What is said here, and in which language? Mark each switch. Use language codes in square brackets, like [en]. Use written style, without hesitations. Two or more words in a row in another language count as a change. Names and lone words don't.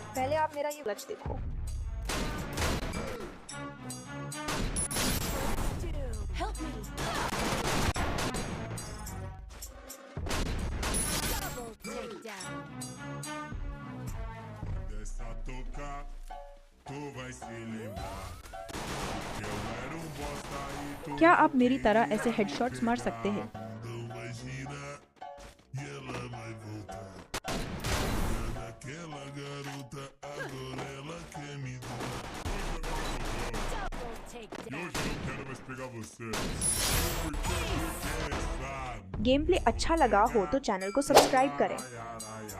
[hi] पहले आप मेरा ये क्लच देखो। [en] Help me. Double takedown. [pt] Dessa tocar, tu vai se lembrar que eu era bosta e tu [hi] क्या आप मेरी तरह ऐसे हेडशॉट्स मार सकते हैं? [pt] não vai girar e ela vai voltar. Olha aquela garota, agora ela quer me dar. [en] Double E takedown. [pt] hoje eu não quero mais pegar você. Porque você é sabe. [en] game play [hi] अच्छा लगा हो तो चैनल को सब्सक्राइब करें। Ai, ai, ai, ai.